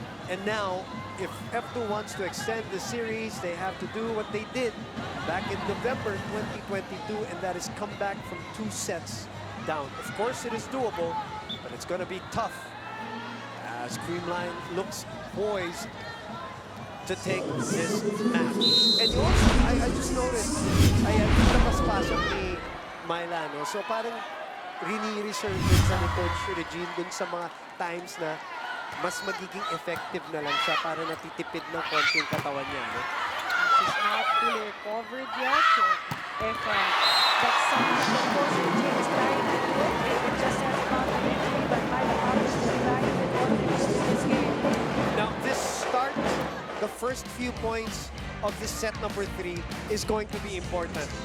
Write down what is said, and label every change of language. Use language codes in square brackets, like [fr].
[en] And now, if F2 wants to extend the series, they have to do what they did back in November 2022, and that is come back from 2 sets down. Of course, it is doable, but it's going to be tough as Creamline looks poised to take this match. And also, I just noticed, ayan, mas pasok ni Mailano. [tl] So parang rini-reserve din sa ni Coach Regine dun sa mga times na mas magiging effective na lang siya para natitipid ng konting katawan niya. [en] No? She's not fully recovered yet. So if that's something that Coach Regine is trying to do, it just says about the injury, but Mailano is trying to do this game. Now, this start, the first few points of this set number 3 is going to be important.